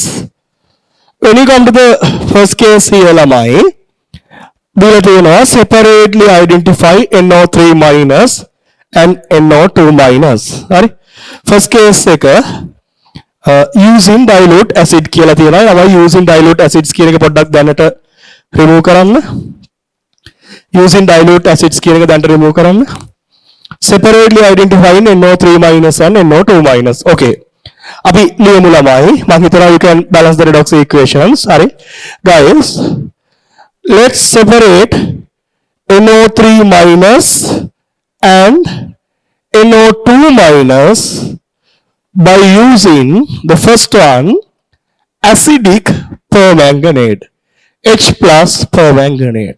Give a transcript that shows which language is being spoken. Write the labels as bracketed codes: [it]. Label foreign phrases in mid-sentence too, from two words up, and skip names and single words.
[en] When you come to the first case here, lamai, separately identify NO3 minus and NO2 minus. Hurry. First case එක using dilute acid [si] කියලා තියෙනවා. අපි [en] using dilute acids [si] කියන එක පොඩ්ඩක් දැනට remove කරන්න. [en] Using dilute acids [si] කියන එක දැනට remove කරන්න. [en] Separately identifying NO3 minus and NO2 minus. Okay. [si] අපි ලියමු ළමයි. මම හිතනවා [en] you can balance the redox equations. හරි. Guys, let's separate NO3 minus and NO2 minus by using the first one, acidic permanganate, H plus permanganates.